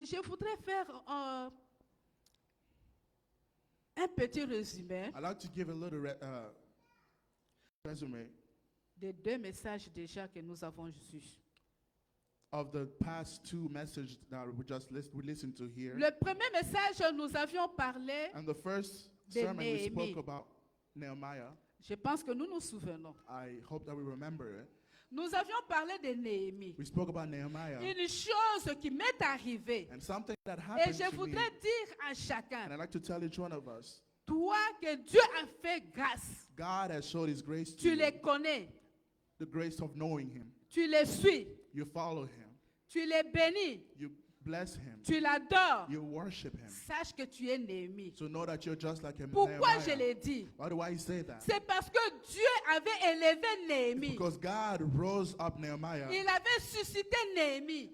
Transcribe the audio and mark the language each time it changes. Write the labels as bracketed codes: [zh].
[fr] je voudrais faire un petit résumé [en] I'd like to give a little resume [fr] des 2 messages déjà que nous avons eus. [en] of the past 2 messages that we listened to here. [fr] Le premier message, nous avions parlé, [en] And the first [fr] de [en] sermon we [fr] Néhémie. [en] spoke about Nehemiah. [fr] je pense que nous nous souvenons. [en] I hope that we remember it. [fr] Nous avions parlé de Néhémie. [en] We spoke about Nehemiah [fr] Une chose qui m'est arrivée. [en] and something that [fr] Et [en] happened [fr] je [en] to me. [fr] voudrais dire à [en] And [fr] chacun, [en] I'd like to tell each one of us, [fr] toi que Dieu a fait grâce, [en] God has showed His grace to [fr] tu [en] you, [fr] les connais, [en] the grace of knowing Him. [fr] tu les suis, [en] You follow Him. [fr] tu les bénis, [en] You bless Him. [fr] tu l'adores. [en] You worship Him. [fr] Sache que tu es Néhémie. [en] So know that you're just like Him. [fr] Pourquoi je [en] Nehemiah. [fr] l'ai dit? [en] Why do I say that? [fr] C'est parce que Dieu avait élevé Néhémie. [en] Because God rose up Nehemiah [fr] Il avait suscité Néhémie